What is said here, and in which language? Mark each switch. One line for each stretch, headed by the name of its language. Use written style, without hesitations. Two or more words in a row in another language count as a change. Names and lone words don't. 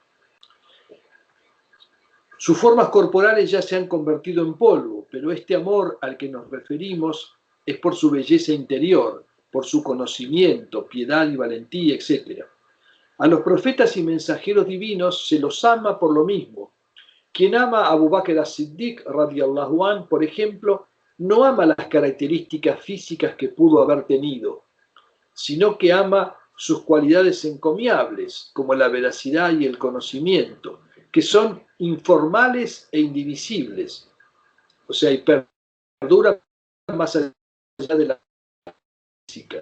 Spanish: Sus formas corporales ya se han convertido en polvo, pero este amor al que nos referimos es por su belleza interior, por su conocimiento, piedad y valentía, etc. A los profetas y mensajeros divinos se los ama por lo mismo. Quien ama a Abu Bakr as-Siddiq,
Arabic: رضي الله عنه,
Spanish: por ejemplo, no ama las características físicas que pudo haber tenido, sino que ama sus cualidades encomiables, como la veracidad y el conocimiento, que son informales e indivisibles, o sea, y perduran más allá de la física.